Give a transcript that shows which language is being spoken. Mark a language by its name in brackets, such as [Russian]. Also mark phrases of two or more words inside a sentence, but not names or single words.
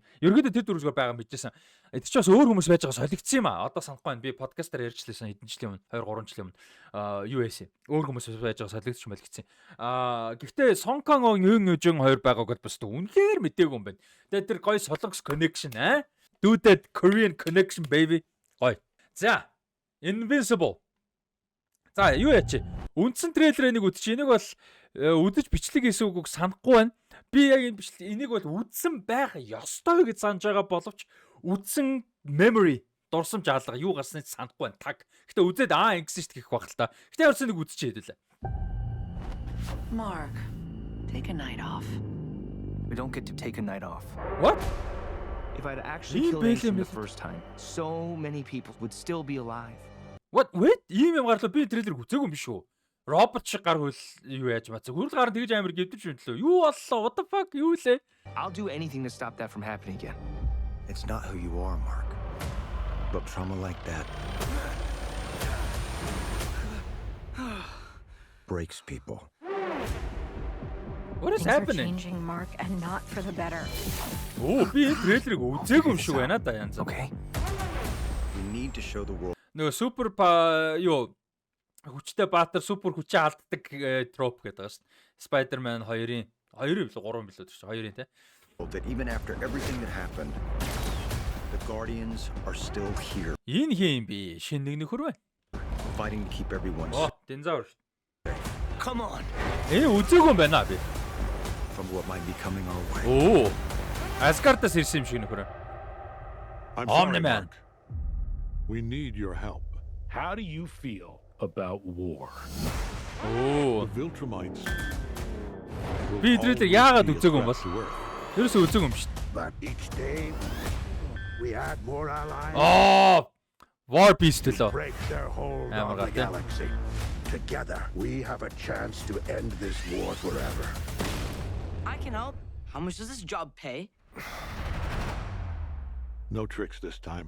[Mongolian] Ерөнхийдөө тэр дөрвөөр байгаа мэдчихсэн. Тэр ч бас өөр хүмүүс байж байгаа солигдсон юм а. Одоо санахгүй байна. Би подкастаар ярьжлээсэн хэдэн жилийн өмнө, 2 3 жилийн өмнө US өөр хүмүүс байж байгаа солигдсон мэлгэцсэн. Гэхдээ Song Kang-ог Yoon Eun-jung хоёр байгааг бол бас үнэхээр мэдээгүй юм байна. Тэгээд тэр гоё солонгос connection [English] Do that Korean connection baby. [Mongolian] Гоё. За, Invincible. За, юу яач? Үндсэн трейлер энийг үдчих. Энийг бол үдэж бичлэг хийсэн үгүйг санахгүй байна. Би яг энэ бичлэг энийг бол үдсэн байх ёстой гэж санаж байгаа боловч үдсэн memory дурсамж хаалга юу гарсныг санахгүй байна. Таг. Гэтэ үзээд ингэсэн шүү дээ гэх баг л та. Гэтэ явсан нэг үдчихээ хэдүүлээ. [English] Mark, take a night off. We don't get to take a night off. What? If I'd actually killed Asim the first time, so many people would still be alive. What? Wait? [Mongolian] Ийм юм гарлаа би трейлер үзээгүй юм биш үү? Робот шиг гар хөл юу яаж бацаа. Хүрл гар тэгж амир гэвдэж үнтлөө. Юу боллоо? [English] What the fuck? [Mongolian] Юу лээ? [English] I'll do anything to stop that from happening again. It's not who you are, Mark. But trauma like that breaks people. What is Things are happening? changing, Mark, and not for the better. [Mongolian] Би трейлерыг үзээгүй юм шиг байна да янз. [English] Okay. We need to show the world [Mongolian] Нөгөө супер юу хүчтэй баатар супер хүчээ алддаг троп гэдэг байгаа шүү дээ. Spider-Man 2-ын 3 билүү шүү. 2-ын те. [English] that even after everything that happened, the Guardians are still here, [Mongolian] Энэ хин би шинэ нэг нөхөр байна. [English] fighting to keep everyone [Mongolian] Динзавр. [English] Come on. [Mongolian] Энэ үзээгүй юм байна би. [English] from what might be coming our way. [Mongolian] Оо. Asgard-аас ирсэн юм шиг нөхөр. [English] I'm Omni-Man. Mark. We need your help. How do you feel about war? [Mongolian] Оо. [English] The Viltrumites. [Mongolian] Би трейлер яагаад үзээгүй юм бол? Ерөөсөө үзээгүй юм шүү дээ. [English] But each day we add more allies, [Mongolian] War Beast төлөө. [English] break their hold on the Amagata. galaxy. Together, we have a chance to end this war forever. I can help. How much does this job pay? No tricks this time.